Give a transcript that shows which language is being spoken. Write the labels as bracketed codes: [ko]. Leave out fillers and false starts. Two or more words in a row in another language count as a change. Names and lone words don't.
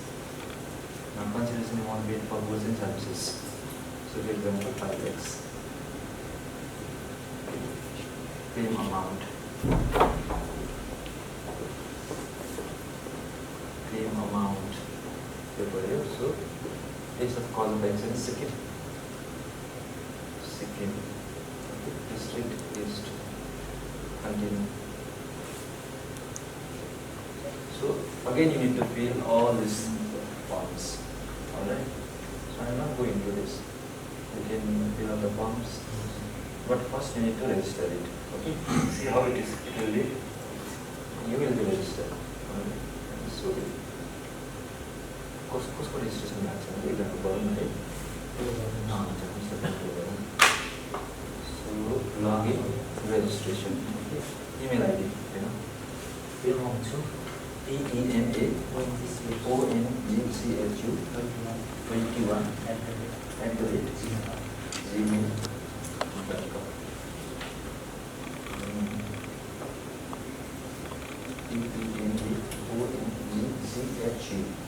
[en] Now consideration amount paid for goods and services. So for example 5x. Claim amount. Claim amount. So place of cause of action is Sikkim. Sikkim. Okay. District is continue. So again you need to fill all these forms. Alright. So I am not going to this. You can fill out the forms. But first you need to register it. Okay. See how it is. It will be. You will be registered. Alright. [ne] So उसको registration लाग्छ भने एकजना गरौँ है so [en] login registration email ID [ne] हैन Fill आउँछु EMAONGCHU21@gmail.com EMAONGCHU